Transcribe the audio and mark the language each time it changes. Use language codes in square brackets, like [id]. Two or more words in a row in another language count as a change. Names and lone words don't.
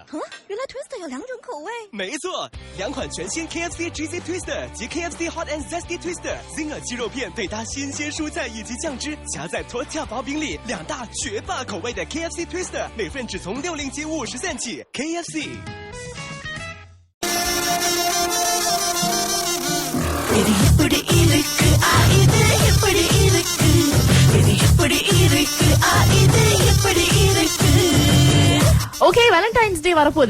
[zh] 原来 Twister 有2种口味。没错，2款全新 KFC Cheesy Twister 及 KFC Hot and Zesty Twister。Zinger 鸡肉片配搭新鲜蔬菜以及酱汁，夹在tortilla薄饼里，2大绝霸口味的 KFC Twister， 每份只从60及50cent 起。KFC。 [ta] ஓகே, வேலண்டைன்ஸ் டே வரப்போகுது.